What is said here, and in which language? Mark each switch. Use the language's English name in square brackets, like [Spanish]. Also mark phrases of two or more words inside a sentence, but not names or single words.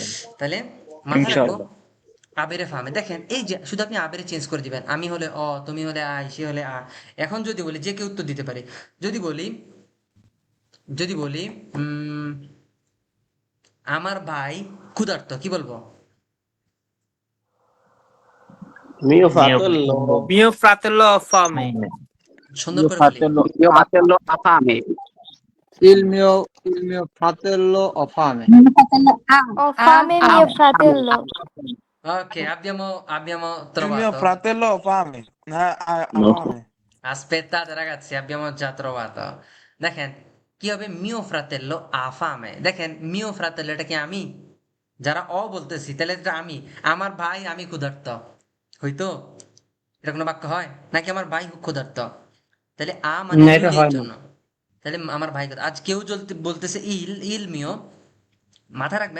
[Bangla] তাহলে মাথায় রাখবো [Arabic] إن شاء الله. [Italian] avere fame. [Bangla] দেখেন এই যে শুধু আপনি আবেরে চেঞ্জ করে দিবেন, আমি হলে অ, তুমি হলে আই, সে হলে আ। এখন যদি বলি, যে কেউ উত্তর দিতে পারে, যদি বলি, যদি বলি আমার ভাই ক্ষুধার্ত, কি বলবো? [Italian] Mio fratello, Mio fratello ha fame. [Bangla] সুন্দর [Italian] Mio [Bangla] করে বলি। [Italian] fratello, mio fratello ha fame. il mio fratello ha fame. Ho fame mio fratello. Ok, abbiamo Il mio trovato. fratello ha fame. Ha No. fame. Aspettate ragazzi, abbiamo già trovato. [Bangla] দেখেন কি হবে, [Italian] mio fratello ha fame. [Bangla] দেখেন [Italian] mio fratello, [Bangla] এটা কি আমি? যারা অ বলতেছি তাহলে এটা আমি, আমার ভাই আমি ক্ষুধার্ত, হইতো? এটা কোনো বাক্য হয় নাকি? আমার ভাই ক্ষুধার্ত, তাহলে আ মানে না, এটা দুই হয় এর না। জন্য, তাহলে আমার ভাই আজ কেউ বলতেছে [Italian] il il mio, [Bangla] মাথায় রাখবেন